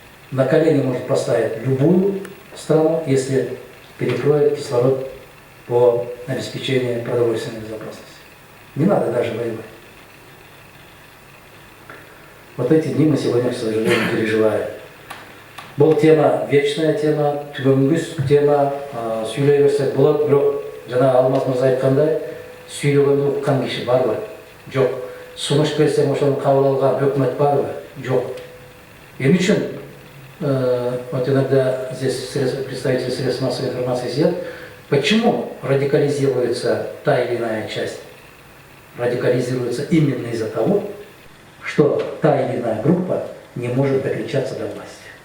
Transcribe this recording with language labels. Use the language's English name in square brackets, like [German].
[Russian] На колени может поставить любую страну, если перекроет кислород по обеспечению продовольственной безопасности. Не надо даже воевать. Вот эти дни мы сегодня, к сожалению, переживаем. [Kyrgyz] Бұл тема, [Russian] вечная тема, [Kyrgyz] түгөнгүс тема, сүйлей берсек болады, бирок жана Алмаз мырза айткандай, сүйлөгөндү уккан киши барбы? Жок. Сунуш берсең ошону кабыл алган өкмөт барбы? Жок. Эмне үчүн [Russian] вот иногда здесь представители средств массовой информации сидят, почему радикализируется та или иная часть? Радикализируется именно из-за того, что та или иная группа не может докричаться до власти.